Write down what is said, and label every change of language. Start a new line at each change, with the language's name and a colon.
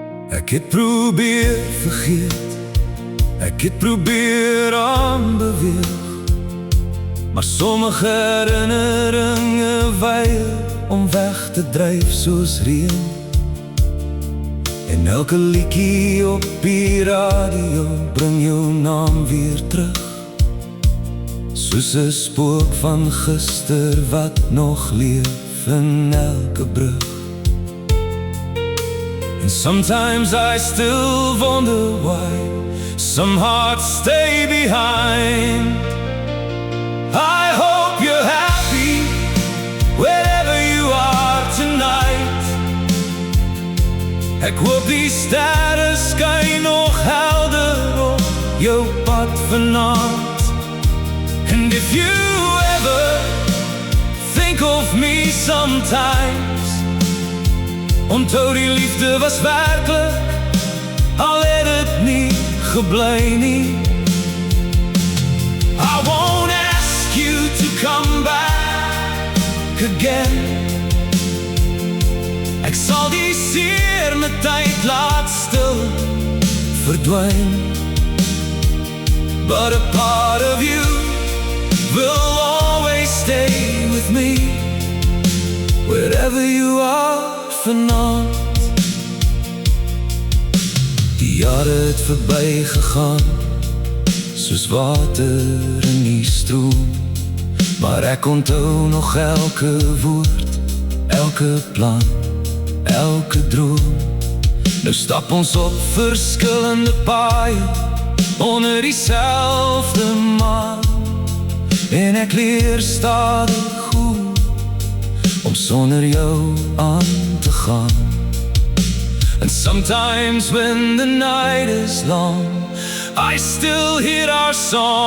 Afrikaans: Ek het probeer vergeet, ek het probeer aanbeweeg, maar sommige herinneringe weier om weg te dryf soos reën. En elke liedjie op die radio bring jou naam weer terug, soos 'n spook van gister wat nog leef in elke brug.
English: And sometimes I still wonder why some hearts stay behind. I hope you're happy wherever you are tonight.
Afrikaans: Ek hoop die sterre skyn nog helder op jou pad vanaand.
English: And if you ever think of me sometimes,
Afrikaans: onthou die liefde was werklik, al het het nie gebly nie.
English: I won't ask you to come back again.
Afrikaans: Ek sal die seer met tyd laat stil verdwyn.
English: But a part of you will always stay with me, wherever you are vanaand.
Afrikaans: Die jare het verby gegaan, soos water in die stroom, maar ek onthou nog elke woord, elke plan, elke droom. Nou stap ons op verskillende paaie onder dieselfde maan, en ek leer stadig goed om sonder jou aan te gaan.
English: And sometimes when the night is long, I still hear our song.